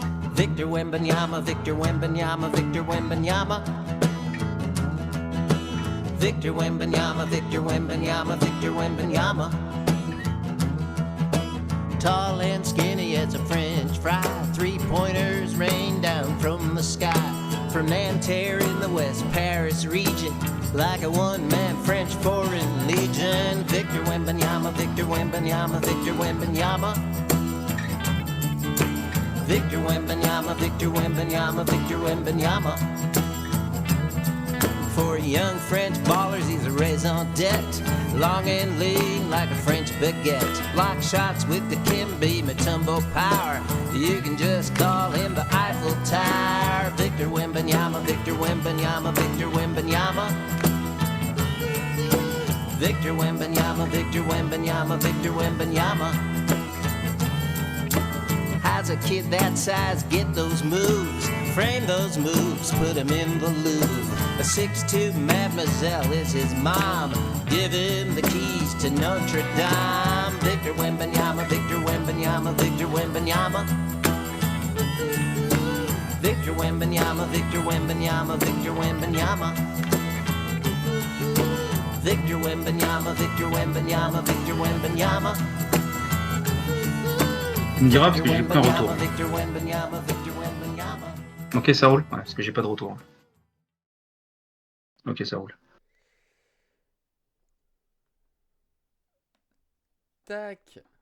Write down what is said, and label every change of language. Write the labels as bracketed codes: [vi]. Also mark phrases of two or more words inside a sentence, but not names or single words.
[en] Victor Wembanyama, Victor Wembanyama, Victor Wembanyama. Victor Wembanyama, Victor Wembanyama, Victor Wembanyama. Tall and skinny as a French fry, three-pointers rain down from the sky. From Nanterre in the West Paris region, like a one-man French foreign legion. Victor Wembanyama, Victor Wembanyama, Victor Wembanyama. Victor Wembanyama, Victor Wembanyama, Victor Wembanyama. For young French ballers, he's a [fr] raison d'etre. [en] Long and lean like a French baguette. Block shots with the Kimby Mutombo power. You can just call him the Eiffel Tower. Victor Wembanyama, Victor Wembanyama, Victor Wembanyama. Victor Wembanyama, Victor Wembanyama, Victor Wembanyama. How's a kid that size get those moves? Frame those moves, put him in the Louvre. A 6'2" mademoiselle is his mom. Give him the keys to Notre Dame. Victor Wembanyama, Victor Wembanyama, Victor Wembanyama. Victor Wembanyama, Victor Wembanyama, Victor Wembanyama. Victor Wembanyama, Victor Wembanyama, Victor Wembanyama. [fr] Tu me diras parce que j'ai pas un retour. Ok, ça roule. Ouais, parce que j'ai pas de retour. Ok, ça roule. Tac.